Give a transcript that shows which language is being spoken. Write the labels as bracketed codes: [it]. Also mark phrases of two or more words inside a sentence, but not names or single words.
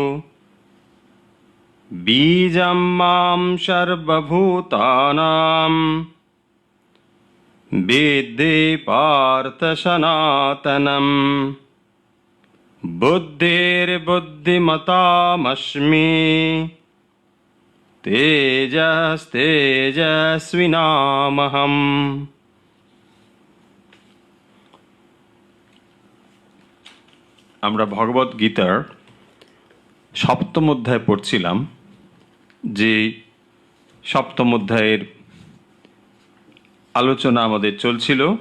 [sa] बीजं मां सर्वभूतानां विद्धि पार्थ सनातनम् बुद्धिर्बुद्धिमतामस्मि तेजस्तेजस्विनामहम्। [bn] আমরা ভগবত গীতার সপ্তম অধ্যায় পড়ছিলাম, যে সপ্তম অধ্যায়ের আলোচনা আমাদের চলছিল।